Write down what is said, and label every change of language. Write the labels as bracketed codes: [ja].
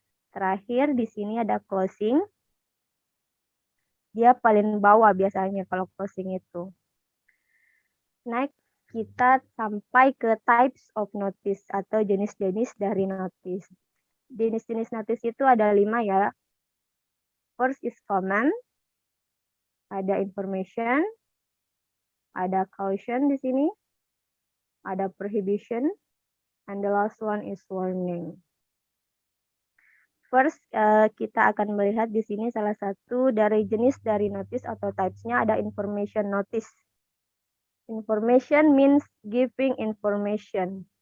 [id] Terakhir di sini ada closing. Dia paling bawah biasanya kalau closing itu. Next, kita sampai ke [en] types of notice [id] atau jenis-jenis dari notice. Jenis-jenis notice itu ada 5 ya. [en] First is command, ada information, ada caution di sini, ada prohibition, and the last one is warning. [id] First, kita akan melihat di sini salah satu dari jenis dari notice atau types-nya ada information notice. [en] Information means giving information.